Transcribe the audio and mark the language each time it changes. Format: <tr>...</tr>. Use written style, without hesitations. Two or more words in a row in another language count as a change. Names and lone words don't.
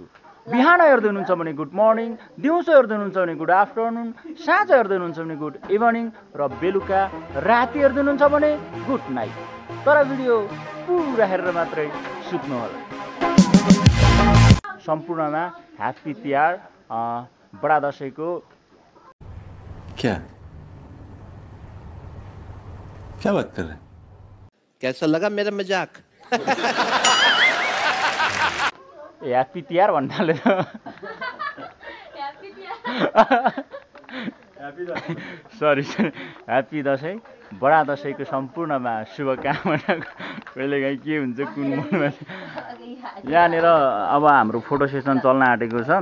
<ne>बिहान हेर्दै हुनुहुन्छ भने</ne> <en>good morning,</en> <ne>दिउँसो हेर्दै हुनुहुन्छ भने</ne> <en>good afternoon,</en> <ne>साँझ हेर्दै हुनुहुन्छ भने</ne> <en>good evening</en> <ne>र बेलुका राति हेर्दै हुनुहुन्छ भने</ne> <en>good night.</en> <ne>तर भिडियो पुरा हेरेर मात्रै सुत्नु होला। सम्पूर्णमा ह्यापी तिहार, बडा दशैंको।</ne> <hi>क्या बात कर रहे हैं? कैसा लगा मेरा मजाक?</hi> <ne>ह्यापी तिहार भन्नाले</ne> <en>sorry happy</en> <ne>दशैं, बडा दशैंको सम्पूर्णमा शुभकामना। कहिलेकाहीँ के हुन्छ कुन मनमा। यहाँनिर अब हाम्रो फोटो सेसन चल्न आँटेको छ।</ne>